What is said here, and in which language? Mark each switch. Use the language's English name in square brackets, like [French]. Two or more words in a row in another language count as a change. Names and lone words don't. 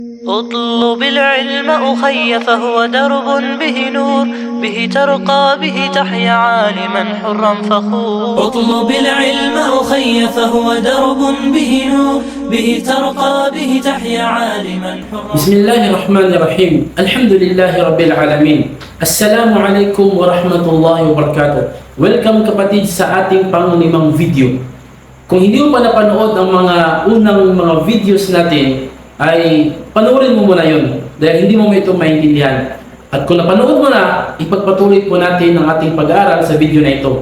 [Arabic] اطلب العلم أخي فهو درب به نور، به ترقى به تحيا عالما حرا فخور. اطلب العلم أخي فهو درب به نور، به ترقى به تحيا عالما حرا. بسم الله الرحمن الرحيم. الحمد لله رب العالمين. السلام عليكم ورحمة الله وبركاته. [Filipino] Welcome kapatid sa ating panglimang video. Kung hindi mo pa napanood ang mga unang mga videos natin, ay panoorin mo muna yun dahil hindi mo ito maintindihan. At kung napanood mo na, ipagpatuloy po natin ang ating pag-aaral sa video na ito.